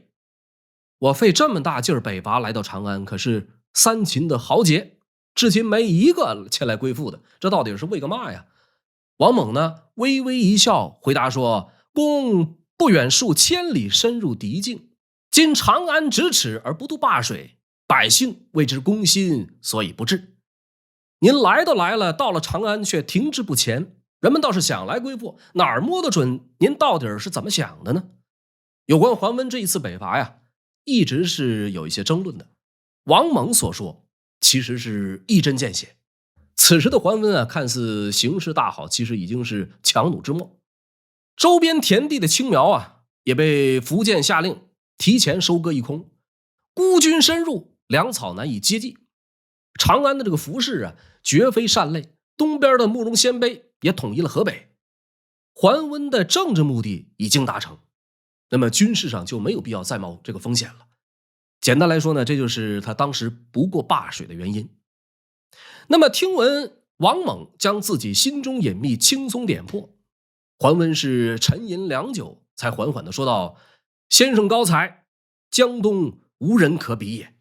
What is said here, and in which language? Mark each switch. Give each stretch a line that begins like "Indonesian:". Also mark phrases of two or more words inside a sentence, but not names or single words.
Chinese: 我費這麼大勁兒北伐來到長安，可是三秦的豪傑至今沒一個前來歸附的，這到底是為個嘛呀？王猛呢，微微一笑，回答說：“公不遠數千里，深入敵境，今長安咫尺而不渡灞水，百姓為之攻心，所以不至。您來都來了，到了長安卻停滯不前，人們倒是想來歸附，哪兒摸得準您到底是怎麼想的呢？” 有關桓溫這一次北伐呀，一直是有一些爭論的。王猛所說其實是一針見血。此時的桓溫看似形勢大好，其實已經是强弩之末。周邊田地的青苗也被苻建下令提前收割一空，孤军深入，粮草難以接济。長安的这個服氏絕非善類，東邊的慕容鮮卑也統一了河北。桓溫的政治目的已經達成，那麼軍事上就沒有必要再冒這個風險了。簡單來說呢，這就是他當時不過灞水的原因。那麼聽聞王猛將自己心中隱秘輕鬆點破，桓溫是沉吟良久，才緩緩地說道：“先生高才，江東無人可比也。”